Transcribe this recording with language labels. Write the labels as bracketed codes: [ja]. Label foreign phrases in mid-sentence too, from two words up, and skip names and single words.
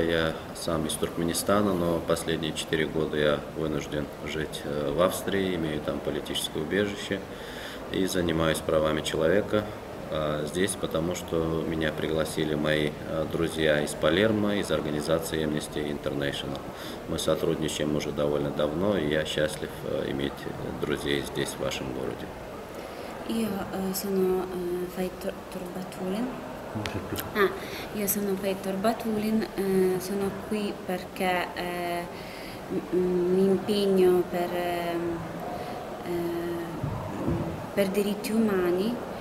[ru] Я сам из Туркменистана, но последние 4 года я вынужден жить в Австрии, имею там политическое убежище и занимаюсь правами человека здесь, потому что меня пригласили мои друзья из Палермо, из организации Amnesty International. Мы сотрудничаем уже довольно давно, и я счастлив иметь друзей здесь, в вашем городе. [it] Io sono Faith Turbatulin. Io sono Faith Turbatulin, sono qui perché mi impegno per diritti umani.